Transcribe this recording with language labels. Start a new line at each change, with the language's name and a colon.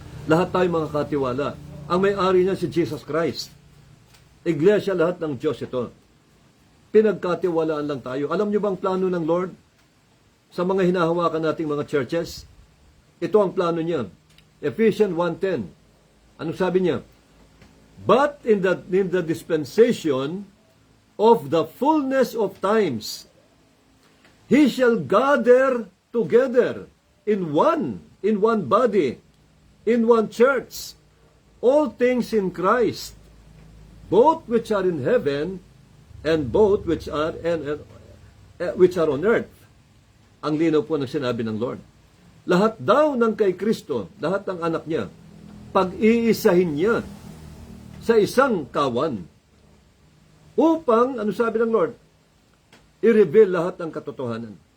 Filipino: Lahat tayo mga katiwala. Ang may-ari niya si Jesus Christ. Iglesia lahat ng Diyos ito. Pinagkatiwalaan lang tayo. Alam niyo bang plano ng Lord sa mga hinahawakan nating mga churches? Ito ang plano niya. Ephesians 1:10. Anong sabi niya?
English: But in the dispensation of the fullness of times, He shall gather together in one body, in one church, all things in Christ, both which are in heaven and both which are on earth.
Filipino: Ang linaw po ng sinabi ng Lord. Lahat daw ng kay Kristo, lahat ng anak niya, pag-iisahin niya sa isang kawan. Upang, ano sabi ng Lord? I-reveal lahat ng katotohanan.